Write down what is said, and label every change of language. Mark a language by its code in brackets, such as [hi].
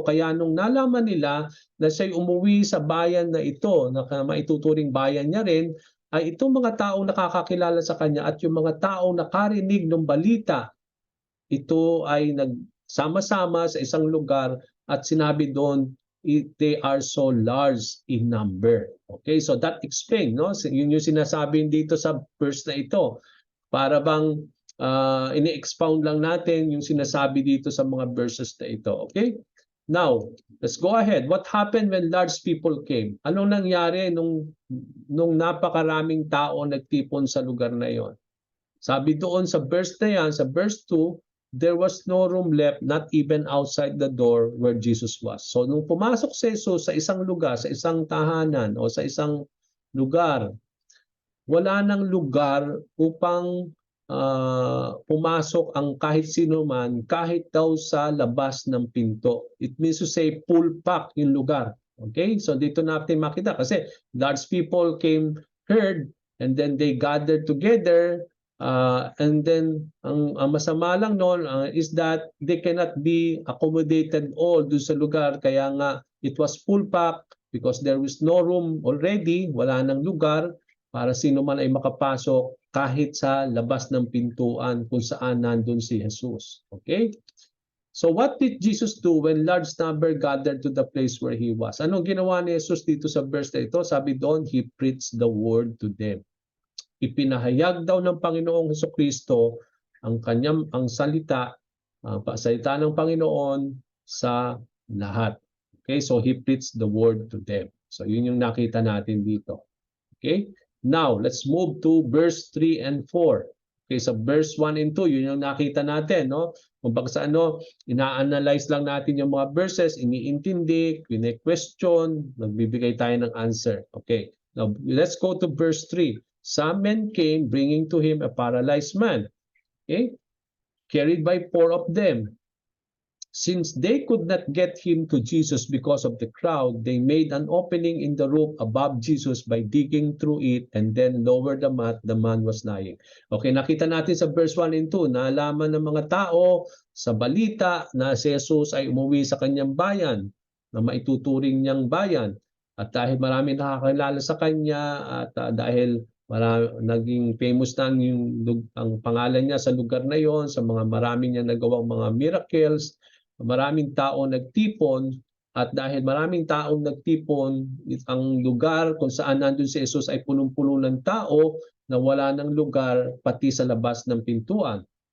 [tl] Kaya nung nalaman nila na siya'y umuwi sa bayan na ito, na maituturing bayan niya rin, ay itong mga taong nakakakilala sa kanya at yung mga taong nakarinig ng balita, ito ay nagsama-sama sa isang lugar at sinabi doon, [en] they are so large in number. Okay, so that explains, no? [tl] Yun yung sinasabi dito sa verse na ito. Para bang ini-expound lang natin yung sinasabi dito sa mga verses na ito. Okay? [en] Now, let's go ahead. What happened when large people came? [tl] Anong nangyari nung napakaraming tao nagtipon sa lugar na yon? Sabi doon sa verse na yan, sa verse 2, [en] there was no room left, not even outside the door where Jesus was. [tl] So nung pumasok si Jesus sa isang lugar, sa isang tahanan o sa isang lugar, wala nang lugar upang pumasok ang kahit sino man, kahit daw sa labas ng pinto. [en] It means to say full pack yung lugar. Okay? So dito natin makita kasi large people came, heard, and then they gathered together, and then [tl] ang masama lang noon [en] is that they cannot be accommodated all [tl] doon sa lugar. Kaya nga [en] it was full pack because there was no room already, [tl] wala nang lugar para sino man ay makapasok kahit sa labas ng pintuan kung saan nandun si Jesus. Okay? [en] So what did Jesus do when large number gathered to the place where he was? [tl] Anong ginawa ni Jesus dito sa verse na ito? [en] Sabi doon, he preached the word to them. [tl] Ipinahayag daw ng Panginoong Jesucristo ang salita, salita ng Panginoon sa lahat. [en] Okay? So he preached the word to them. So [tl] yun yung nakita natin dito. [en] Okay? Now, let's move to verse 3 and 4. [tl] Okay, sa verse 1 and 2, yun yung nakita natin, no? Kung sa ina-analyze lang natin yung mga verses, iniintindi, question, nagbibigay tayo ng answer. [en] Okay, now let's go to verse 3. Some men came bringing to him a paralyzed man, okay, carried by 4 of them. Since they could not get him to Jesus because of the crowd, they made an opening in the roof above Jesus by digging through it and then lowered the mat. The man was lying. [tl] Okay, nakita natin sa verse 1 and 2, naalaman ng mga tao sa balita na si Jesus ay umuwi sa kanyang bayan, na maituturing niyang bayan. At dahil marami nakakilala sa kanya at dahil naging famous na ang pangalan niya sa lugar na yon, sa mga maraming niya nagawang mga miracles, maraming tao nagtipon, at dahil maraming taong nagtipon, ang lugar kung saan nandun si Jesus ay punong-puno ng tao na wala ng lugar pati sa labas ng pintuan.